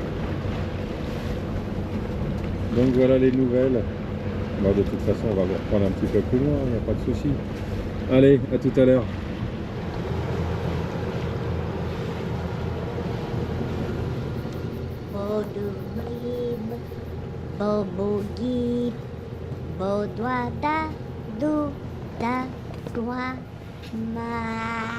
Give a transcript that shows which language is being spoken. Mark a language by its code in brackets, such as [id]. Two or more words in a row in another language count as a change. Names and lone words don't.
[fr] Donc voilà les nouvelles. Bon, de toute façon, on va vous reprendre un petit peu plus loin, il n'y a pas de souci. Allez, à tout à l'heure. Bobo gib, bo doa da, do da, doa, ma.